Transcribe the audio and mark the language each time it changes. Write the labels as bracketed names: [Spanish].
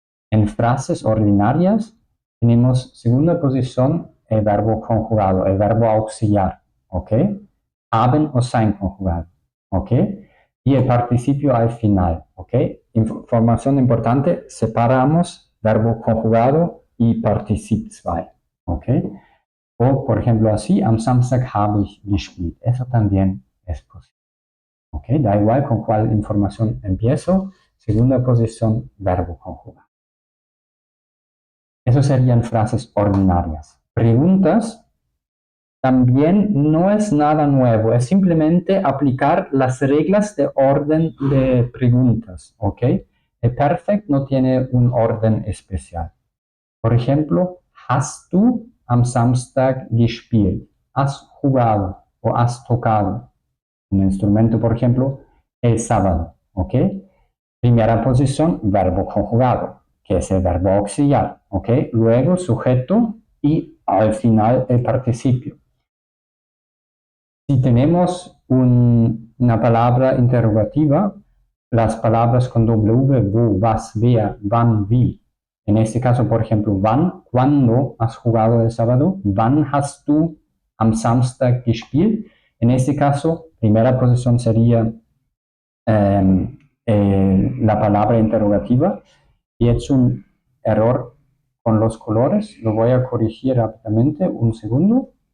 [Spanish] En frases ordinarias tenemos segunda posición el verbo conjugado, el verbo auxiliar, ¿ok? Haben o sein conjugado, ¿ok? Y el participio al final, ¿ok? Información importante, separamos verbo conjugado y particip 2, ¿ok? O, por ejemplo, así, [German] am Samstag habe ich gespielt. [Spanish] Eso también es posible. ¿Ok? Da igual con cuál información empiezo. Segunda posición, verbo conjugado. Eso serían frases ordinarias. Preguntas también no es nada nuevo, es simplemente aplicar las reglas de orden de preguntas, ¿ok? El perfect no tiene un orden especial. Por ejemplo, [German] ¿hast du am Samstag gespielt? [Spanish] ¿Has jugado o has tocado un instrumento, por ejemplo, el sábado? ¿Ok? Primera posición, verbo conjugado, que es el verbo auxiliar. ¿Ok? Luego, sujeto y al final el participio. Si tenemos una palabra interrogativa, las palabras con W, wo, was, wer, wann, wie. En este caso, por ejemplo, wann, ¿cuándo has jugado el sábado? [German] Wann hast du am Samstag gespielt? [Spanish] En este caso, primera posición sería la palabra interrogativa. Y he hecho un error con los colores. Lo voy a corregir rápidamente. Un segundo.